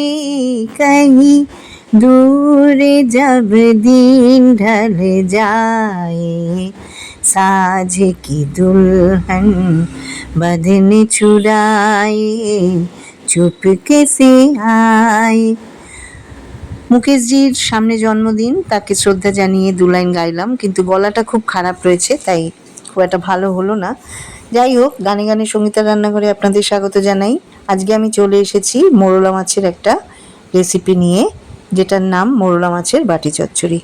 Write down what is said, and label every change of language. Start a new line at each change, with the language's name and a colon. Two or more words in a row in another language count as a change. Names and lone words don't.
Hindi: कहीं दूर जब दिन ढल जाए, साँझ की दुल्हन बदन चुराए, चुपके से आए।
Bangla: মুকেশজির সামনে জন্মদিন, তাকে শ্রদ্ধা জানিয়ে দু লাইন গাইলাম, কিন্তু গলাটা খুব খারাপ রয়েছে, তাই খুব একটা ভালো হলো না। যাই হোক, গানে গানে সঙ্গীতার রান্নাঘরে আপনাদের স্বাগত জানাই। আজকে আমি চলে এসেছি মোরলা মাছের একটা রেসিপি নিয়ে, যেটার নাম মোরলা মাছের বাটি চচ্চড়ি।